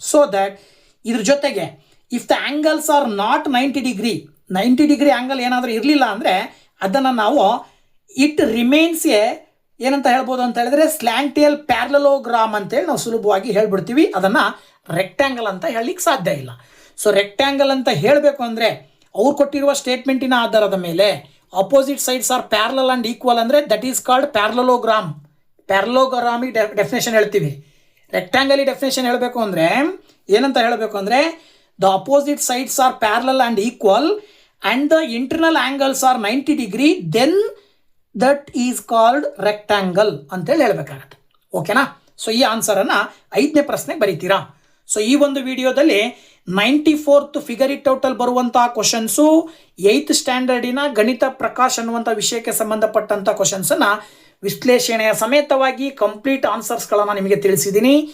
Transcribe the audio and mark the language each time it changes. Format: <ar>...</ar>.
<kn>So that ಇದ್ರ ಜೊತೆಗೆ</kn> <en>if the angles are not</en> <kn>90 degree angle ಏನಾದರೂ ಇರಲಿಲ್ಲ ಅಂದರೆ ಅದನ್ನು ನಾವು</kn> <en>it remains</en> <kn>ಏನಂತ ಹೇಳ್ಬೋದು ಅಂತ ಹೇಳಿದ್ರೆ ಸ್ಲ್ಯಾಂಟಿಯಲ್ ಪ್ಯಾರಲಲೋಗ್ರಾಮ್ ಅಂತೇಳಿ ನಾವು ಸುಲಭವಾಗಿ ಹೇಳ್ಬಿಡ್ತೀವಿ. ಅದನ್ನು ರೆಕ್ಟ್ಯಾಂಗಲ್ ಅಂತ ಹೇಳಲಿಕ್ಕೆ ಸಾಧ್ಯ ಇಲ್ಲ. ಸೊ ರೆಕ್ಟ್ಯಾಂಗಲ್ ಅಂತ ಹೇಳಬೇಕು ಅಂದರೆ ಅವ್ರು ಕೊಟ್ಟಿರುವ ಸ್ಟೇಟ್ಮೆಂಟಿನ ಆಧಾರದ ಮೇಲೆ</kn> <en>opposite sides are parallel and equal</en> <kn>ಅಂದರೆ</kn> <en>That is called parallelogram.</en> <kn>ಪ್ಯಾರಲೋಗ್ರಾಮಿಗೆ ಡೆಫಿನೇಷನ್ ಹೇಳ್ತೀವಿ. ರೆಕ್ಟ್ಯಾಂಗಲಿ ಡೆಫಿನೇಷನ್ ಹೇಳಬೇಕು ಅಂದರೆ ಏನಂತ ಹೇಳಬೇಕು ಅಂದರೆ</kn> <en>the opposite sides are parallel and equal and the internal angles are 90 degree, then that is called rectangle</en> <kn>ಅಂತೇಳಿ ಹೇಳಬೇಕಾಗತ್ತೆ. ಓಕೆನಾ? ಸೊ ಈ ಆನ್ಸರನ್ನು 5ನೇ ಪ್ರಶ್ನೆಗೆ ಬರೀತೀರಾ. ಸೊ ಈ ಒಂದು ವಿಡಿಯೋದಲ್ಲಿ 94th ಫಿಗರ್ ಇಟ್ ಔಟಲ್ಲಿ ಬರುವಂತಹ ಕ್ವಶನ್ಸು 8th ಸ್ಟ್ಯಾಂಡರ್ಡಿನ ಗಣಿತ ಪ್ರಕಾಶ್ ಅನ್ನುವಂಥ ವಿಷಯಕ್ಕೆ ಸಂಬಂಧಪಟ್ಟಂಥ ಕ್ವಶನ್ಸನ್ನು ವಿಶ್ಲೇಷಣೆಯ ಸಮೇತವಾಗಿ ಕಂಪ್ಲೀಟ್ ಆನ್ಸರ್ಸ್ಗಳನ್ನು ನಿಮಗೆ ತಿಳಿಸಿದ್ದೀನಿ.</kn>